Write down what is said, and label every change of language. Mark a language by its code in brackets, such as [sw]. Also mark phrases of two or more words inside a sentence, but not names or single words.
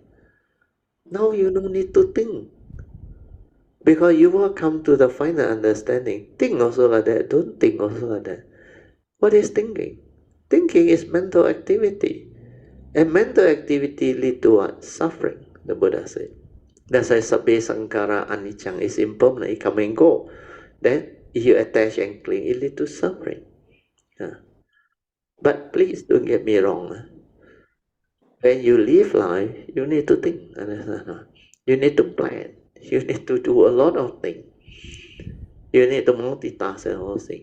[en] Now you don't need to think because you will come to the final understanding. Think also like that. Don't think also like that. What is thinking? Thinking is mental activity. And mental activity lead to what? Suffering, the Buddha said. That's why [pi] sabbe sankara anicca [en] is impermanent, it come and go. Then if you attach and cling, it lead to suffering. But please don't get me wrong. When you live life, you need to think. You need to plan. You need to do a lot of things. You need to multitask and all things.